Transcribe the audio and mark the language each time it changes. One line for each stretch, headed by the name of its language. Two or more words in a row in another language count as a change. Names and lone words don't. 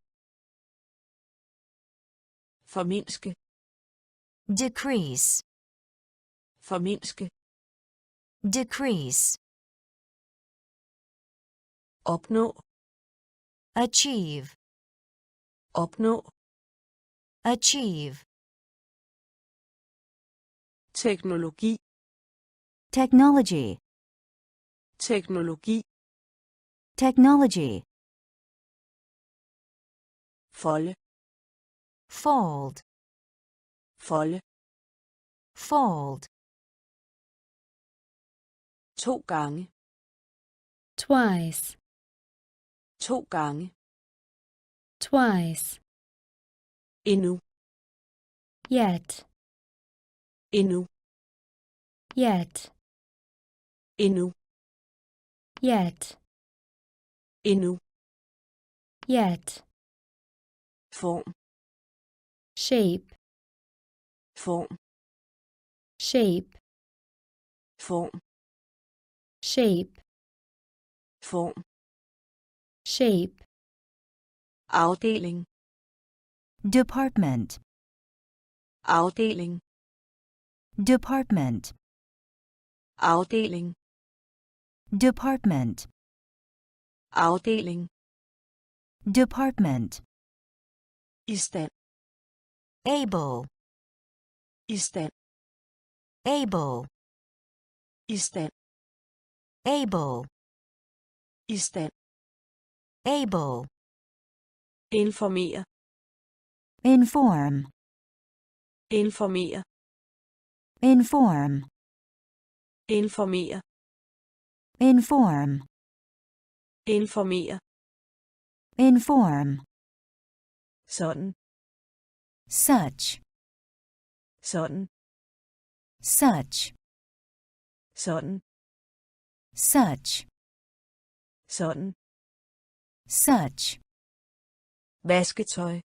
Danish: formindske,
English: decrease,
Danish: formindske,
English: decrease,
Danish: opnå,
English: achieve,
Danish: opnå,
English: achieve,
Danish: teknologi,
English: technology,
Danish: teknologi,
English: technology,
Danish: folde,
English: fold,
Danish: folde,
English: fold,
Danish: 2 gange,
English: twice,
Danish: 2 gange,
English: twice,
Danish: endnu,
English: yet,
Danish: endnu,
English: yet,
Danish: endnu,
English: yet,
Danish: endnu,
English: yet,
Danish: form,
English: shape,
Danish: form,
English: shape,
Danish: form,
English: shape,
Danish: form,
English: shape,
Danish: afdeling,
English: department,
Danish: afdeling,
English: department,
Danish: afdeling,
English: department,
Danish: afdeling,
English: department,
Danish: i stand,
English: able,
Danish: i stand,
English: able,
Danish: i stand,
English: able,
Danish: i stand,
English: able,
Danish: informere,
English: inform,
Danish: informere,
English: inform,
Danish: informere,
English: inform,
Danish: informere,
English: inform,
Danish: sådan,
English: such,
Danish: sådan,
English: such,
Danish: sådan,
English: such,
Danish: sådan,
English: such,
Danish: vasketøj,